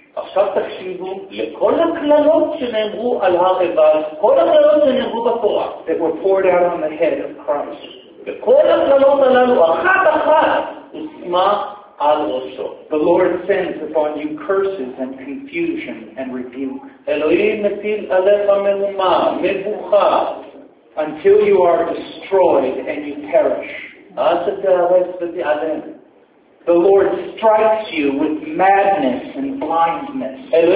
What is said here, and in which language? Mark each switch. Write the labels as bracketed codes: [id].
[he] עכשיו תקשיבו לכל הקללות שנאמרו על הר עיבל, כל הקללות שנאמרו בתורה. [en] That were poured out on the head of Christ. [he] וכל הקללות הללו אחת אחת הושמה על ראשו. [en] The Lord sends upon you curses and confusion and rebuke. [he] אלוהים מטיל עליך מהומה, מבוכה. [en] Until you are destroyed and you perish. The Lord strikes you with madness and blindness.